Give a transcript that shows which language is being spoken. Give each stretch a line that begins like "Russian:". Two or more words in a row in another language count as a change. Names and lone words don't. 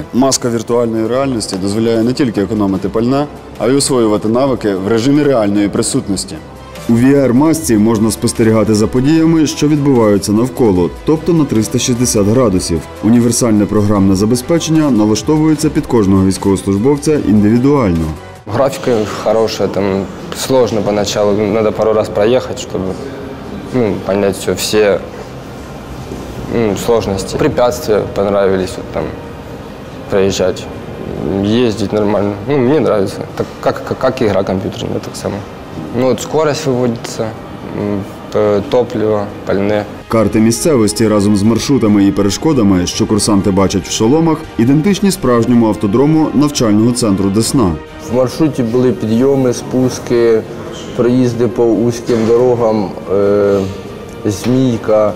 Ukrainian: Маска віртуальної реальності дозволяє не тільки економити пальне, а й освоювати навики в режимі реальної присутності. У VR-масці можна спостерігати за подіями, що відбуваються навколо, тобто на 360 градусів. Універсальне програмне забезпечення налаштовується під кожного військовослужбовця індивідуально.
Russian: Графика хорошая, там сложно поначалу, надо пару раз проехать, чтобы понять все сложности. Препятствия понравились, вот там проезжать, ездить нормально. Мне нравится, так, как игра компьютерная,
Ukrainian: так само.
Russian: Вот скорость выводится, топливо, пальне.
Ukrainian: Карти місцевості разом з маршрутами і перешкодами, що курсанти бачать в шоломах, ідентичні справжньому автодрому навчального центру «Десна». В маршруті були підйоми, спуски, проїзди по вузьким дорогам, змійка.